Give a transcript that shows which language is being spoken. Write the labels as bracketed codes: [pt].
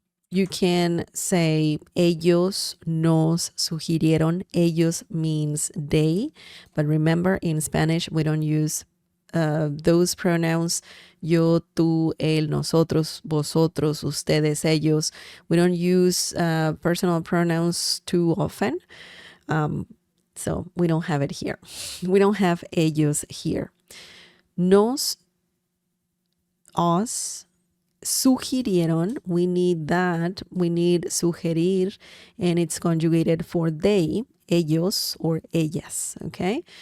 [en] You can say [es] ellos nos sugirieron. [en] Ellos means they, but remember in Spanish we don't use those pronouns. [es] Yo, tú, él, nosotros, vosotros, ustedes, ellos. [en] We don't use personal pronouns too often. So we don't have it here. We don't have ellos here. Nos, us, sugirieron, we need that. We need sugerir, and it's conjugated for they, ellos or ellas, okay?